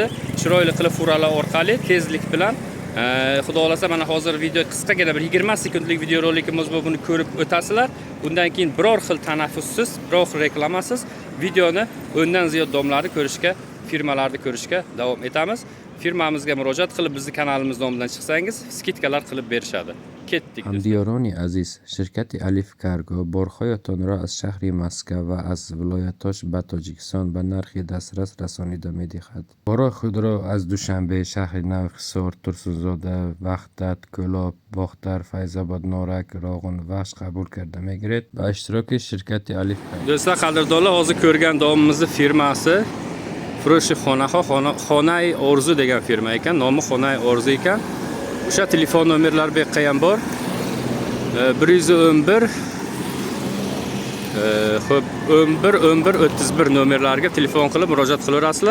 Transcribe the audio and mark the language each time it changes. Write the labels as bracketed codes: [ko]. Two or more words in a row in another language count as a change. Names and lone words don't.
[uz] Chiroyli qilib furalar orqali tezlik bilan. Xudo xolasa mana hozir video qisqagina bir 20 sekundlik video rolikimiz bu, buni ko'rib o'tasizlar. Bundan keyin biror xil tanaffussiz, biror xil reklamasiz videoni o'ndan ziyod domlarni ko'rishga, firmalarni ko'rishga davom etamiz. Firmamizga murojaat qilib bizni kanalimiz nomidan chiqsangiz, skidkalar qilib berishadi. Ketdik. [fa] همدیارانی عزیز، شرکت الف کارگو بارهایتان را از شهر مسکو و از ولایتاش به تاجیکستان به نرخ دسترس رسانیده می‌دهد. بارها خود را از دوشنبه، شهر نو، خسار، ترسوزاده، وحدت، کلاب، باختر، فیض‌آباد، نارک، راغون، وحش قبول کرده می‌گیرد. به اشتراک شرکت الف کارگو. [uz] Do'stlar, qadrdonlar, hozir ko'rgan domimizning firmasi Froshi Xonay Orzu degan firma ekan, nomi Xonay Orzu ekan. O'sha telefon nomerlari bu yerda ham bor. 111 xo'p 11 11 31 nomerlarga telefon qilib murojaat qilaverasizlar.